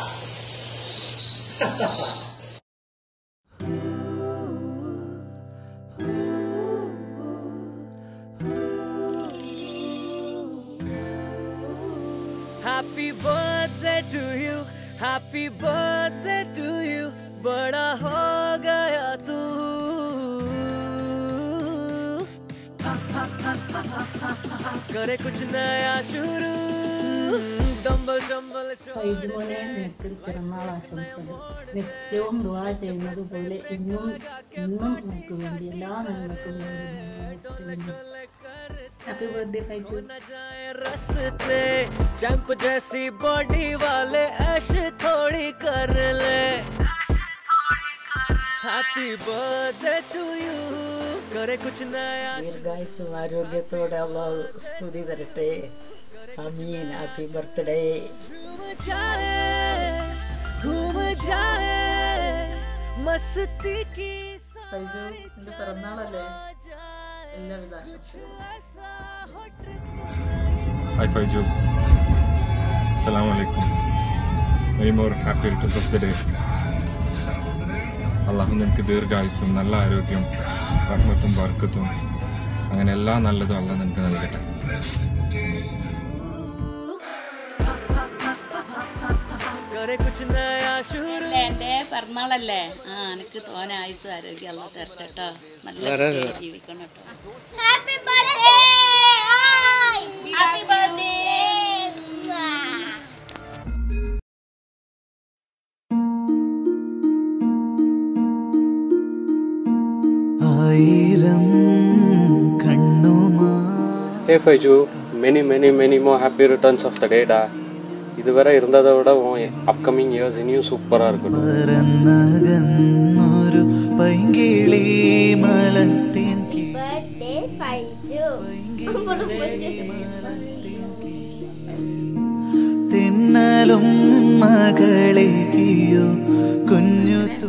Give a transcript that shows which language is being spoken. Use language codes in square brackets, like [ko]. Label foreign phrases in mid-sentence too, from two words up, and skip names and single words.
[en] Happy birthday to you, happy birthday to you, [hi] बड़ा हो गया तू. करे कुछ नया शुरू. [ml] ഫൈജുമോനെ നിനക്ക് പിറന്നാൾ ആശംസകൾ. നിത്യവും ദുആ ചെയ്യുന്നത് പോലെ ഇന്നും നമുക്ക് വേണ്ടി എല്ലാ നന്മക്കും വേണ്ടി [en] Happy birthday [ml] ഫൈജു. [hi] रस्ते चैंप जैसी बॉडी वाले ऐश थोड़ी कर ले. [en] Happy birthday to you. [hi] करे कुछ नया. [ml] ദീർഘായുസ്സും ആരോഗ്യത്തോടെ അള്ളാഹു സ്തുതി തരട്ടെ. ആമീൻ. [en] Happy birthday. [hi] घूम जाए मस्ती की. [ml] ഫൈജു, നിന്റെ പിറന്നാളല്ലേ? എല്ലാവിധ ആശംസകളും. [en] Hi Faizu. [ar] السلام عليكم. [en] Many more happy returns of the day. [ml] അള്ളാഹു നിനക്ക് ദീർഘായുസ്സും നല്ല ആരോഗ്യം റഹ്മത്തും ബർക്കത്തും അങ്ങനെ എല്ലാ നല്ലതും അള്ളാഹു നിനക്ക് നൽകട്ടെ. എന്റെ പിറന്നാളല്ലേ? എനിക്ക് തോനെ ആയുസ് ആരോഗ്യം അല്ല തരട്ടെ കേട്ടോ. നല്ല ജീവിക്കണം കേട്ടോ. [en] Happy birthday. Happy birthday. [ml] ആയിരം കണ്ണുമാ. [en] Hey Faizu, many more happy returns of the day da. [ta] இதுவரை இருந்ததை விட [en] upcoming years [ta] இனியும் சூப்பராக இருக்கட்டும். [ml] തെന്നലും മകളെയോ കുഞ്ഞു